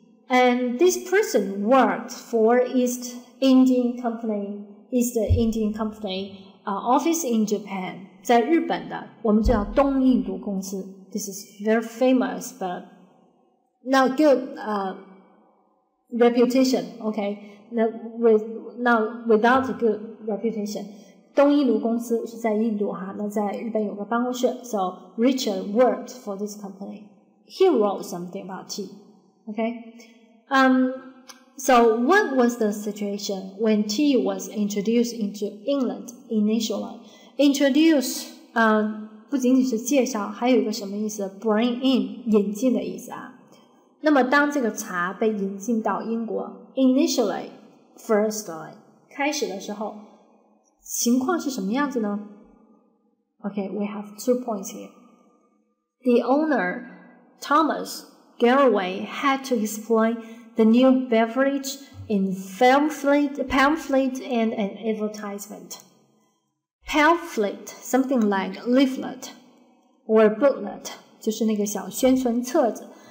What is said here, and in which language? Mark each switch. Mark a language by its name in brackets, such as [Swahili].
[English] And this person worked for East Indian Company office in Japan. [Chinese] 在日本的我们叫东印度公司 [English] This is very famous but not good reputation, okay? Now without a good reputation. [Chinese] 东印度公司是在印度哈，那在日本有个办公室 [English] So Richard worked for this company. He wrote something about tea, okay? So what was the situation when tea was introduced into England initially? [Chinese] Introduce 不仅仅是介绍，还有一个什么意思 ？ [English] Bring in [Chinese] 引进的意思啊。那么当这个茶被引进到英国 ， [English] initially, firstly [Chinese] 开始的时候，情况是什么样子呢 ？ [English] Okay, we have 2 points here. The owner, Thomas Galloway, had to explain the new beverage in pamphlet and an advertisement. Pamphlet, something like leaflet or booklet, [Chinese] 就是那个小宣传册子。